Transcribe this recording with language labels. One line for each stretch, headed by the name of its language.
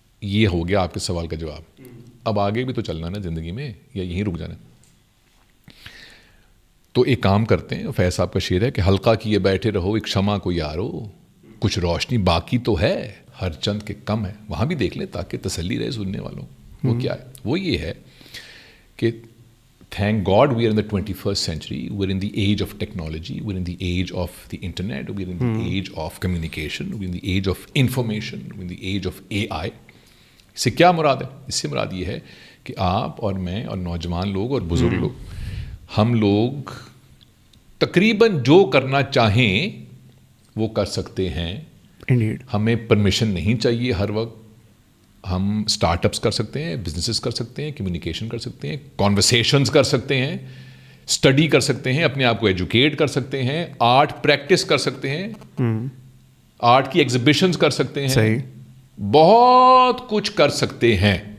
Urdu: یہ ہو گیا آپ کے سوال کا جواب. اب آگے بھی تو چلنا نا زندگی میں، یا یہیں رک جانا؟ تو ایک کام کرتے ہیں، فیض صاحب کا شعر ہے کہ حلقہ کیے بیٹھے رہو ایک شمع کو یارو، کچھ روشنی باقی تو ہے ہر چند کے کم ہے. وہاں بھی دیکھ لیں تاکہ تسلی رہے سننے والوں. وہ کیا ہے؟ وہ یہ ہے کہ
English: thank God we are in the 21st century. We're in the age of technology. We're in the age of the internet. We're in the age of communication. We're in the age of information. We're in the age of AI.
Urdu: اس سے کیا مراد ہے؟ اس سے مراد یہ ہے کہ آپ اور میں اور نوجوان لوگ اور بزرگ لوگ، ہم لوگ تقریباً جو کرنا چاہیں وہ کر سکتے ہیں. ہمیں پرمیشن نہیں چاہیے ہر وقت. ہم اسٹارٹ اپس کر سکتے ہیں، بزنسز کر سکتے ہیں، کمیونیکیشن کر سکتے ہیں، کانورسیشنز کر سکتے ہیں، اسٹڈی کر سکتے ہیں، اپنے آپ کو ایجوکیٹ کر سکتے ہیں، آرٹ پریکٹس کر سکتے ہیں، آرٹ کی ایگزیبیشنز کر سکتے ہیں، بہت کچھ کر سکتے ہیں.